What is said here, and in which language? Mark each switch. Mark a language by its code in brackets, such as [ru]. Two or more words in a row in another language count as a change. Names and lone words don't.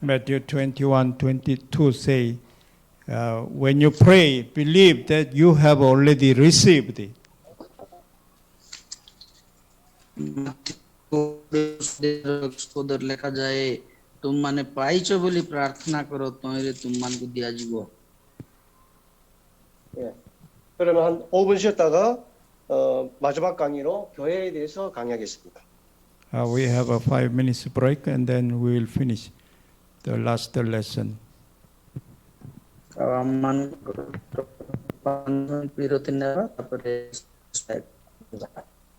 [en] Matthew 21:22 say, when you pray, believe that you have already received it. [or] ଲେଖା ଯାଏ ତୁମମାନେ ପାଇଛ ବୋଲି ପ୍ରାର୍ଥନା କର ତହିଁରେ ତୁମମାନଙ୍କୁ ଦିଆଯିବ। [ko] 그러면 한 5분 쉬었다가 마지막 강의로 교회에 대해서 강의하겠습니다. [en] We have a 5 minutes break and then we will finish the last lesson. [or] ବିରତି ନେବା ତାପରେ